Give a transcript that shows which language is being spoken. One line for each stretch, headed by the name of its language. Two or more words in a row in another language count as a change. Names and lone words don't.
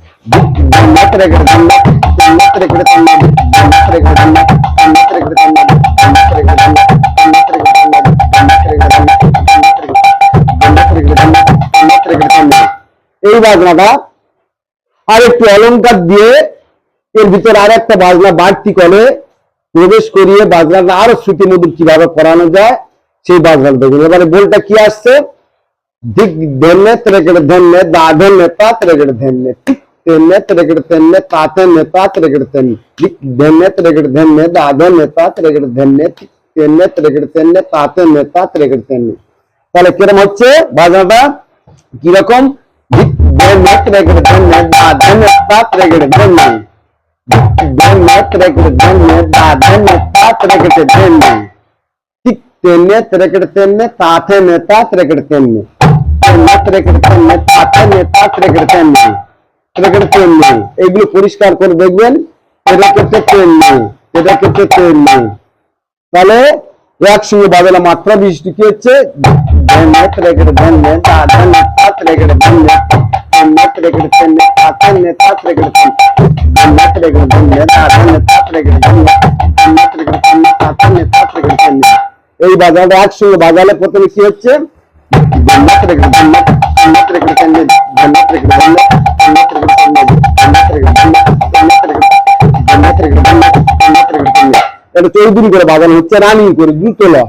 Bangla: এই বাজনাটা আর একটু অলংকার দিয়ে এর ভিতরে আর একটা বাজনা বাড়তি করে প্রবেশ করিয়ে বাজনাটা আরো শ্রুতি মধুর কিভাবে করানো যায় সেই বাজনাটা দেখুন। এবারে বলটা কি আসছে, দিক ধন্যে ত্রেকেটে ধন্যে, দা ধন্যে তা ত্রেকেটে ধন্যে, ঠিক তেনে ত্রেকেটে তেনে, তা তেনে তা ত্রেকেটে তেনে, দিক ধন্যে ত্রেকেটে ধন্যে, দা ধন্যে তা ত্রেকেটে ধন্যে, ঠিক তেনে ত্রেকেটে তেনে, তা তেনে তা ত্রেকেটে তেনে। তাহলে কিরকম হচ্ছে বাজনাটা, কিরকম, দিক ধন্যে ত্রেকেটে ধন্যে, দা ধন্যে তা ত্রেকেটে ধন্যে, ধন্যে ত্রেকেটে ধন্যে, দা ধন্যে তা ত্রেকেটে ধন্যে, ঠিক তেনে ত্রেকেটে তেনে, তা তেনে তা ত্রেকেটে তেনে, এইগুলো পরিষ্কার করে দেখবেন। তাহলে একসঙ্গে বাজালে মাত্রা বিশিষ্ট কি হচ্ছে, এই বাজারটা একসঙ্গে বাজালে প্রথমে কি হচ্ছে, চৌধুরী করে বাজানো হচ্ছে, রানিং করে দ্রুত লয়।